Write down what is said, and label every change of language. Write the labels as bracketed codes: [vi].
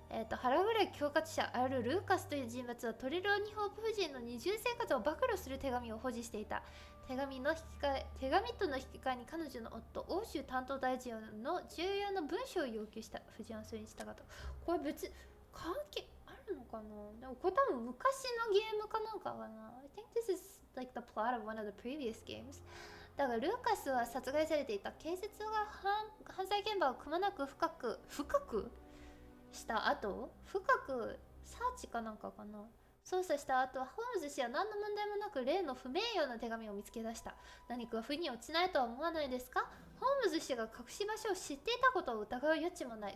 [ja] 腹黒い恐喝者あるルーカスという人物はトレローニ・ホープ夫人の二重生活を暴露する手紙を保持していた。手紙との引き換えに彼女の夫、欧州担当大臣の重要な文書を要求した。夫人はそれに従った。これ別関係あるるのかな。でもこれ多分昔のゲームかなんかかな。 [en] I think this is like the plot of one of the previous games. [ja] だがルーカスは殺害されていた。警察が犯罪現場をくまなく深くした後、深くサーチかなんかかな。捜査した後、ホームズ氏は何の問題もなく例の不名誉な手紙を見つけ出した。何か腑に落ちないとは思わないですか？ホームズ氏が隠し場所を知っていたことを疑う余地もない。